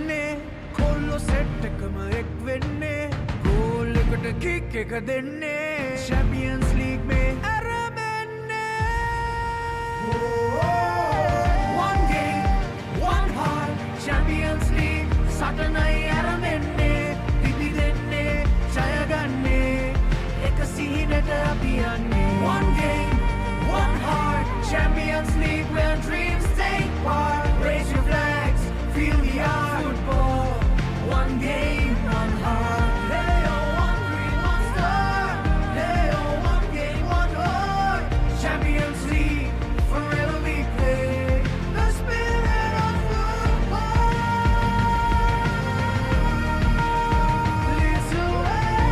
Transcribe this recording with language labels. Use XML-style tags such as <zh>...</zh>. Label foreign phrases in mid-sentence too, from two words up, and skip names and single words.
<hi>खोलो सेट</hi> <si>එකම එක් වෙන්නේ ගෝල් එකට කික් එක දෙන්නේ</si> <hi>चैंपियंस लीग में</hi> <si>ඇරෙන්නේ</si> <en>one game one heart</en> <si>चैंपियंस लीग සටනයි ඇරෙන්නේ පිපි දෙන්නේ ජය ගන්නේ එක සිහිනට අපි යන්නේ</si> <en>one game one heart Champions League where dreams take part raise your flags feel the art football one game one heart hey oh one green one star hey oh one game one heart Champions League forever we play the spirit of football leads away</en>